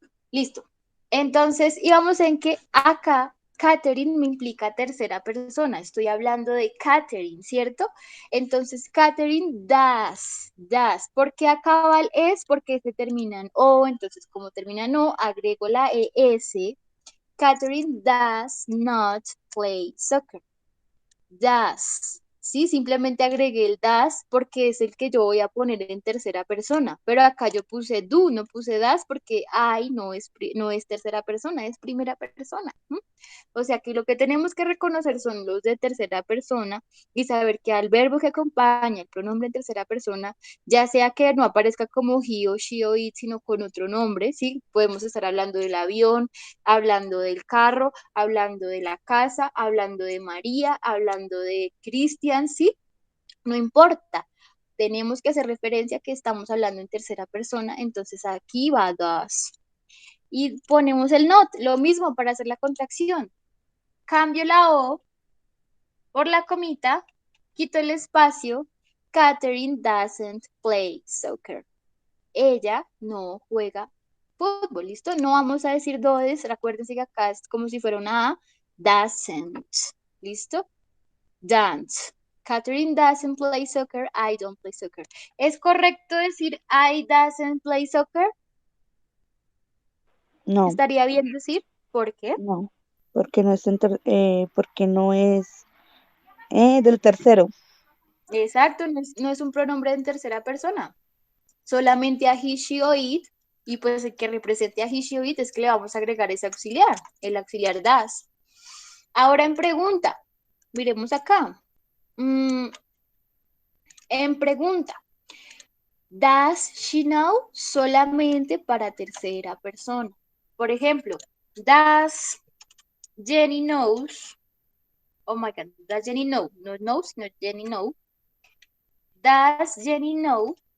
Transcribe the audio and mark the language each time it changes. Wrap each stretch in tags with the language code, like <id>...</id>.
<es>Listo. Entonces, íbamos en que acá Catherine me implica tercera persona. Estoy hablando de Catherine, ¿cierto? Entonces, Catherine does. ¿Por qué acaba el es? Porque se termina en o. Entonces, como termina en o, agrego la es.</es> <en>Catherine does not play soccer. Does.</en> <es>Sí, simplemente agregué el does porque es el que yo voy a poner en tercera persona. Pero acá yo puse do, no puse does porque I no es tercera persona, es primera persona. ¿M? O sea que lo que tenemos que reconocer son los de tercera persona y saber que al verbo que acompaña el pronombre en tercera persona, ya sea que no aparezca como he o she o it, sino con otro nombre, ¿sí? Podemos estar hablando del avión, hablando del carro, hablando de la casa, hablando de María, hablando de Cristian, ¿sí? No importa. Tenemos que hacer referencia a que estamos hablando en tercera persona, entonces aquí va does. Y ponemos el not, lo mismo para hacer la contracción. Cambio la O por la comita, quito el espacio.</es> <en>Catherine doesn't play soccer.</en> <es>Ella no juega fútbol, ¿listo? No vamos a decir does, recuérdense que acá es como si fuera una A, doesn't, ¿listo?</es> <en>Don't. Catherine doesn't play soccer, I don't play soccer.</en> <es>¿Es correcto decir</es> <en>I doesn't play soccer?</en> <es>No, ¿Estaría bien decir? ¿Por qué? no, porque no es, porque no es del tercero. Exacto, no es un pronombre en tercera persona. Solamente a he, she o it, y pues el que represente a he, she o it es que le vamos a agregar ese auxiliar, el auxiliar does. Ahora en pregunta, miremos acá. En pregunta,</es> <en>does she know?</en> <es>Solamente para tercera persona. Por ejemplo,</es> <en>does Jenny knows? Oh my God, does Jenny know? No knows, no Jenny know. Does Jenny know?</en>